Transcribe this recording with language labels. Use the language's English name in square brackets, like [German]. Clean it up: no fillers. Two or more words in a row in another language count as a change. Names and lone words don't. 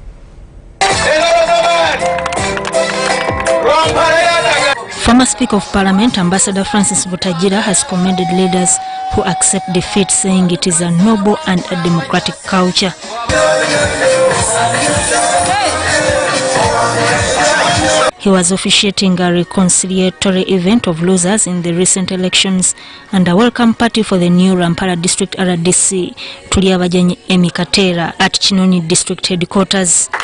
[English] Former Speaker of Parliament, Ambassador Francis Butajira, has commended leaders who accept defeat, saying it is a noble and a democratic culture. He was officiating a reconciliatory event of losers in the recent elections and a welcome party for the new Rampara District RDC Turiabajanyi Emi Katera at Chinoni District Headquarters.